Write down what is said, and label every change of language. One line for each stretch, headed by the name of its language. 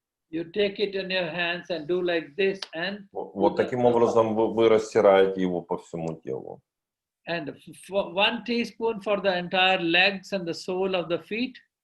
English: You take it in your hands and do like this, and
Russian: вот таким образом вы растираете его по всему телу.
English: And 1 teaspoon for the entire legs and the sole of the feet.